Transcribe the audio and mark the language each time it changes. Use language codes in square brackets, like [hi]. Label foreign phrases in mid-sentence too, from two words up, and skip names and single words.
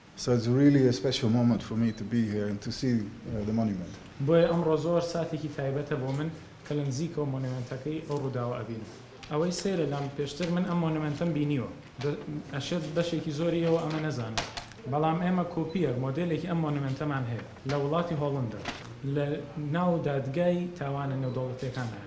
[en] So it's really a special moment for me to be here and to see the monument. [ckb] بۆیە ئەمڕۆ زۆر ساتێکی تایبەتە بۆ من کە لە نزیکەوە مۆنومنتەکەی ئەو ڕووداوە ئەبینم. ئەوەی سەیرە لام پێشتر من ئەم مۆنومنتەم بینیوە ئەشێت بەشێکی زۆری ئەوە ئەمە نەزانم بەڵام ئێمە کۆپیەک مۆدێلێکی ئەم مۆنومنتەمان هەیە لە وڵاتی هۆڵندە لە ناو دادگای تاوانە نێودەوڵەتیەکان هەیە.